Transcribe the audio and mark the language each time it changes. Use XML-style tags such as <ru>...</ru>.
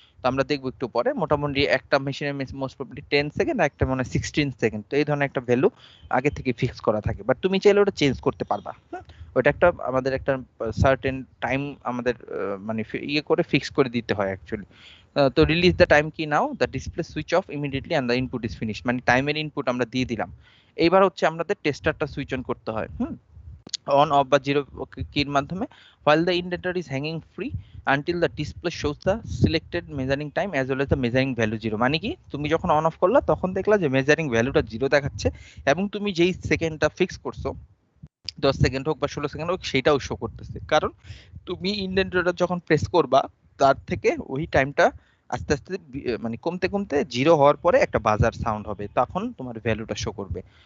<bn>তো আমরা দেখবো একটু পরে, মোটামুটি একটা মেশিনের মোস্ট প্রবাবলি 10 সেকেন্ড, একটা মানে 16 সেকেন্ড, তো এই ধরনের একটা ভ্যালু আগে থেকে ফিক্স করা থাকে, বাট তুমি চাইলে ওটা চেঞ্জ করতে পারবা। ওটা একটা আমাদের একটা সার্টেন টাইম আমাদের মানে ইয়ে করে ফিক্স করে দিতে হয় অ্যাকচুয়ালি।</bn> <en>তো release the time key now, the display switch off immediately and the input is finish,</en> <bn>মানে টাইমের ইনপুট আমরা দিয়ে দিলাম। এইবার হচ্ছে আমাদের টেস্টারটা সুইচ অন করতে হয় অন অফ বা জিরো কির মাধ্যমে,</bn> <en>while the indenter is hanging free until the display shows the selected measuring time as well as the measuring value 0।</en> <bn>মানে কি, তুমি যখন অন অফ করলা তখন দেখলা যে মেজারিং ভ্যালুটা 0 দেখাচ্ছে, এবং তুমি যেই সেকেন্ডটা ফিক্স করছো 10 সেকেন্ড হোক বা 16 সেকেন্ড হোক সেটাও শো করতেছে, কারণ তুমি ইন্ডেন্টারটা যখন প্রেস করবা তার থেকে ওই টাইমটা আস্তে আস্তে মানে কমতে কমতে জিরো হওয়ার পরে একটা বাজার সাউন্ড হবে, তখন তোমার ভ্যালুটা শো করবে।</bn>